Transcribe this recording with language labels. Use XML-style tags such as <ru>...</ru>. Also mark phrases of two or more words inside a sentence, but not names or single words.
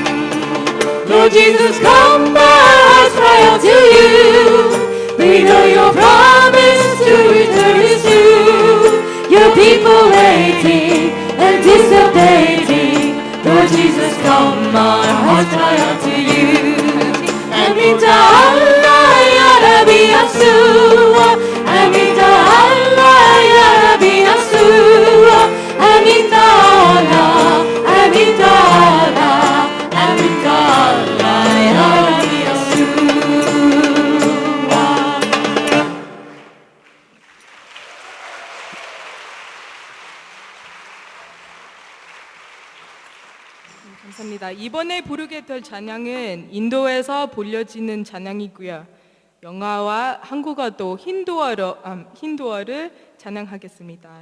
<en>Lord Jesus, come, our hearts cry out to you. We know your promise to return is true. Your people waiting, anticipating. Lord Jesus, come, our hearts cry out to you.</en> <ar>آمين تعالى يا ربي يسوع آمين تعالى يا ربي يسوع آمين تعالى آمين تعالى آمين تعالى يا ربي يسوع</ar> <ko>감사합니다. 이번에 부르게 될 찬양은 인도에서 불려지는 찬양이고요. 영어와 한국어도 힌두어를 찬양하겠습니다.</ko>